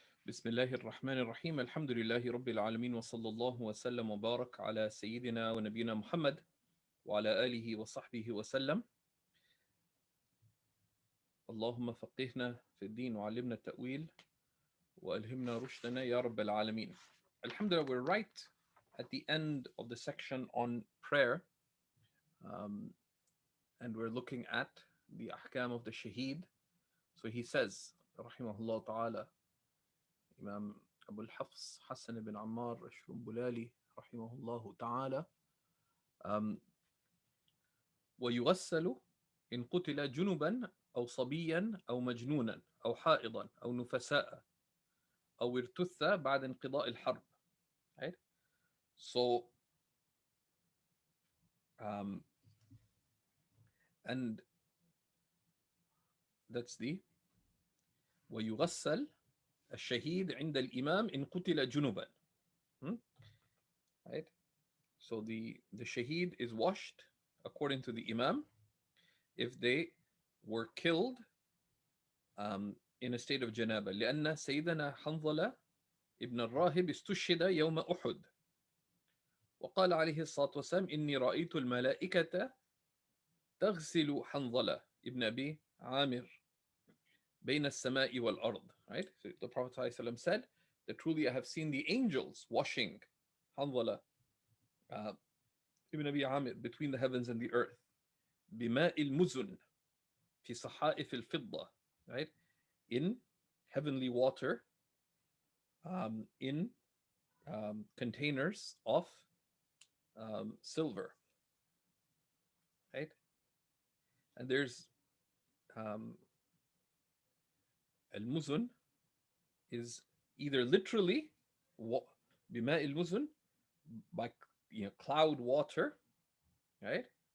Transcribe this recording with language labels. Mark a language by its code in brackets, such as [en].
[ar] بسم الله الرحمن الرحيم الحمد لله رب العالمين وصلى الله وسلم وبارك على سيدنا ونبينا محمد وعلى آله وصحبه وسلم. اللهم فقهنا في الدين وعلمنا التأويل وألهمنا رشدنا يا رب العالمين. [en] Alhamdulillah, we're right at the end of the section on prayer, um, and we're looking at the ahkam of the shaheed. So he says, [ar] rahimahullah ta'ala, Imam Abu al-Hafs Hassan ibn Ammar al-Shurunbulali rahimahullah ta'ala, ويغسل إن قتل جنبا أو صبيا أو مجنونا أو حائضا أو نفساء أو ارتث بعد انقضاء الحرب. [en] Right? So, and that's the [ar] ويغسل الشهيد عند الإمام إن قتل جنبا. [en] Right? So the shaheed is washed according to the Imam if they were killed in a state of janaba. [ar] لأن سيدنا حنظلة ابن الراهب استشهد يوم أحد وقال عليه الصلاة والسلام إني رأيت الملائكة تغسل حنظلة ابن أبي عامر بين السماء والأرض. [en] Right? So the Prophet ﷺ said that truly I have seen the angels washing Hanzala ibn Abi Amir between the heavens and the earth. [ar] بماء المزن في صحائف الفضة. [en] Right? In heavenly water, in containers of silver. Right? And there's al-muzun is either literally [ar] بماء المزن, [en] by cloud water, right?